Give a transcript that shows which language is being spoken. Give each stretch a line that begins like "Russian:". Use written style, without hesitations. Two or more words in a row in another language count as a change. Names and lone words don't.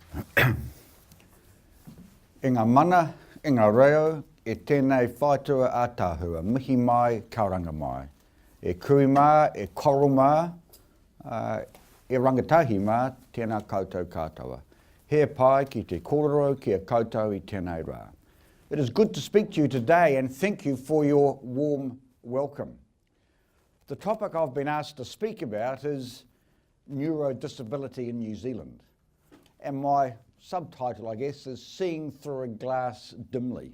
Māori: I ngā mana, I ngā reo, e tēnei whaitua ātāhua, mihi mai, kauranga mai. E kui mā, e koro mā, e rangatahi mā, tēnā koutou katoa. He pai ki te kōrero ki a koutou I tēnei rā.
English: It is good to speak to you today and thank you for your warm welcome. The topic I've been asked to speak about is neurodisability in New Zealand. And my subtitle, I guess, is Seeing Through a Glass Dimly.